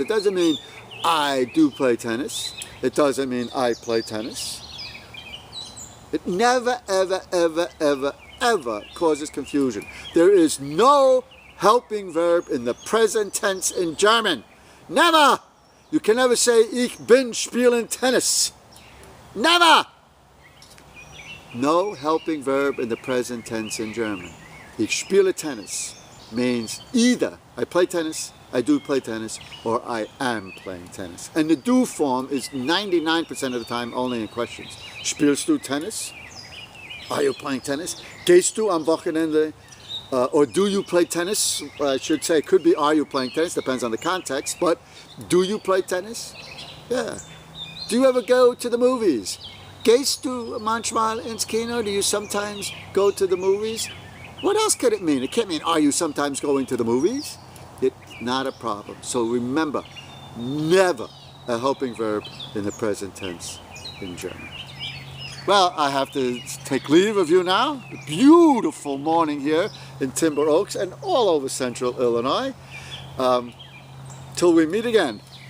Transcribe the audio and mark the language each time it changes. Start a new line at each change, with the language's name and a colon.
English: It doesn't mean I do play tennis. It doesn't mean I play tennis. It never, ever, ever, ever, ever causes confusion. There is no helping verb in the present tense in German. Never! You can never say
German: ich bin spielen Tennis.
English: Never! No helping verb in the present tense in German.
German: Ich spiele Tennis
English: means either I play tennis, I do play tennis, or I am playing tennis. And the do form is 99% of the time only in questions.
German: Spielst du Tennis?
English: Are you playing tennis?
German: Gehst du am Wochenende?
English: Or do you play tennis? I should say, it could be are you playing tennis, depends on the context, but do you play tennis? Yeah. Do you ever go to the movies?
German: Gehst du manchmal ins Kino?
English: Do you sometimes go to the movies? What else could it mean? It can't mean, are you sometimes going to the movies? It's not a problem. So remember, never a helping verb in the present tense in German. Well, I have to take leave of you now. A beautiful morning here in Timber Oaks and all over central Illinois. Till we meet again.